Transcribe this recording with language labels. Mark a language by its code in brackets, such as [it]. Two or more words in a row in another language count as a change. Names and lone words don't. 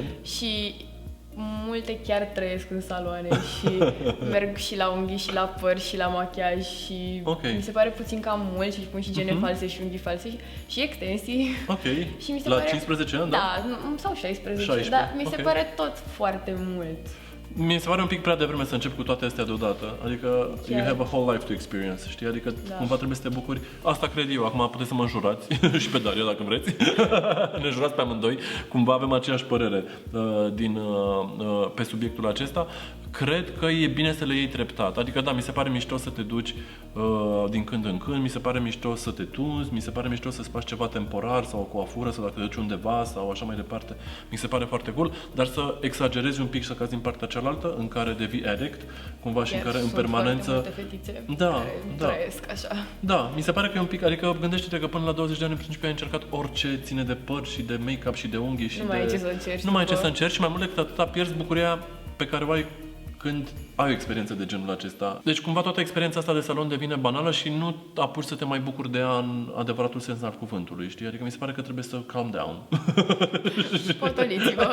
[ro] Și multe chiar trăiesc în saloane și merg și la unghii și la păr și la machiaj și mi se pare puțin cam mult și pun și gene false și unghii false și extensii. Ok. Și mi se la pare... 15 ani, da? Da, sau 16, dar mi se pare tot foarte mult. Mi se pare un pic prea devreme să încep cu toate astea deodată. Adică [en] you have a whole life to experience, [ro] știi? Adică cumva trebuie să te bucuri. Asta cred eu. Acum puteți să mă înjurați și pe Daria dacă vreți. Ne jurați pe amândoi. Cumva avem aceeași părere pe subiectul acesta. Cred că e bine să le iei treptat. Adică da, mi se pare mișto să te duci din când în când, mi se pare mișto să te tunzi, mi se pare mișto să-ți faci ceva temporar sau o coafură sau dacă te duci undeva sau așa mai departe. Mi se pare foarte cool, dar să exagerezi un pic și să cazi din partea cealaltă în care devii addict, cumva și în care în permanență... Sunt foarte multe fetițe care trăiesc așa. Da, mi se pare că e un pic, adică gândește-te că până la 20 de ani în principiu ai încercat orice ține de păr și de make-up și de unghii și nu mai ai ce să încerci. Nu mai ai ce să încerci și mai mult decât atâta pierzi bucuria pe care o ai când ai o experiență de genul acesta. Deci cumva toată experiența asta de salon devine banală și nu apuci să te mai bucuri de ea în adevăratul sens al cuvântului, știi? Adică mi se pare că trebuie să [en] calm down. [ro] Potoliți-vă.